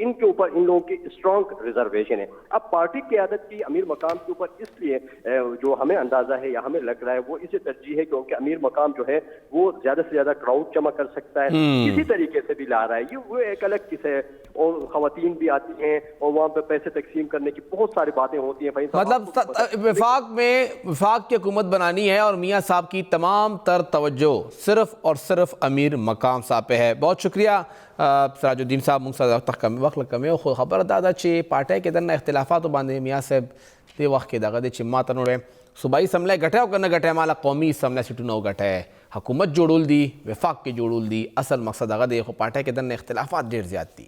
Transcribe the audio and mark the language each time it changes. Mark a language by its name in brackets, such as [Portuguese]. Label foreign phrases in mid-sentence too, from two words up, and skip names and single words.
[Urdu] ان کے اوپر ان لوگوں کی [English] strong reservation [Urdu] ہے۔ اب پارٹی قیادت کی امیر مقام کے اوپر اس لیے جو ہمیں اندازہ ہے یا ہمیں لگ رہا ہے وہ اسے ترجیح ہے کیونکہ امیر مقام جو ہے وہ زیادہ سے زیادہ کراؤڈ جمع کر سکتا ہے، کسی طریقے سے بھی لا رہا ہے، یہ وہ ایک الگ قصہ ہے، اور خواتین بھی آتی ہیں اور وہاں پہ پیسے تقسیم کرنے کی بہت ساری باتیں ہوتی ہیں۔ مطلب وفاق کی حکومت بنانی ہے اور میاں صاحب کی تمام تر توجہ صرف اور صرف امیر مقام صاحب پہ ہے۔ بہت شکریہ [Pashto] سراج الدین صاحب، وقت کمی خو خبر دادا چې پارټۍ کې دنه اختلافاتو باندې میاں صاحب دې وخت کې دغه دی چې ما ته نوړی صوبایي اسمبلی ګټی او که نه ګټی ماله قومي اسمبلی سیټونه وګټی، حکومت جوړول دي، وفاق کې جوړول دي، اصل مقصد هغه دی، خو پارټۍ کې دنه اختلافات ډېر زیات دي.